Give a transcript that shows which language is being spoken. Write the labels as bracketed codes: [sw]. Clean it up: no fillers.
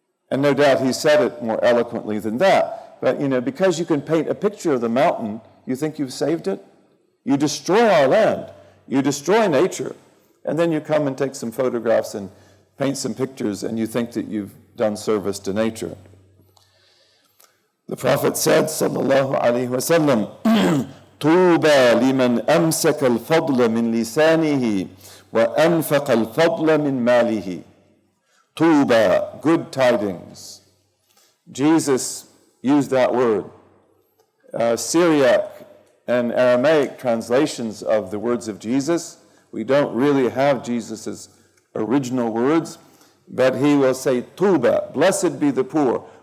[en] And no doubt he said it more eloquently than that. But, because you can paint a picture of the mountain, you think you've saved it? You destroy our land. You destroy nature. And then you come and take some photographs and paint some pictures, and you think that you've done service to nature. The Prophet said, [ar] sallallahu alaihi wasallam, طوبى لمن أمسك الفضل من لسانه وأنفق الفضل من ماله. [en] طوبى, good tidings. Jesus used that word. Syriac and Aramaic translations of the words of Jesus, we don't really have Jesus' original words, but he will say, طوبى, blessed be the poor.